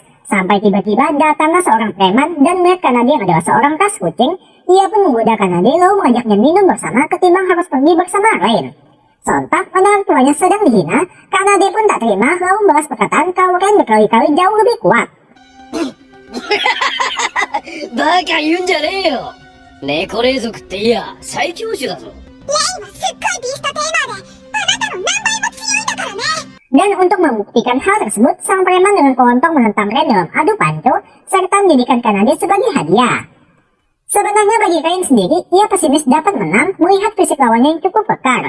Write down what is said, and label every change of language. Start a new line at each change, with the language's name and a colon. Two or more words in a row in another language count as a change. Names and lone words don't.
Indonesian: Sampai tiba-tiba datanglah seorang preman dan melihat Kanade yang adalah seorang ras kucing, ia pun menggoda Kanade lalu mengajaknya minum bersama ketimbang harus pergi bersama Ren. Sontak mendengar tuanya sedang dihina, Kanade pun tak terima lalu membalas perkataan kalau Ren berkali-kali jauh lebih kuat.
Japanese: Baka言うんじゃねえよ。猫霊族っていや最強種だぞ。
Indonesian: Dan untuk membuktikan hal tersebut, sang preman dengan kelontong menentang Ren dalam adu panco, serta menjadikan Kanade sebagai hadiah. Sebenarnya bagi Ren sendiri, ia pesimis dapat menang melihat fisik lawannya yang cukup kekar.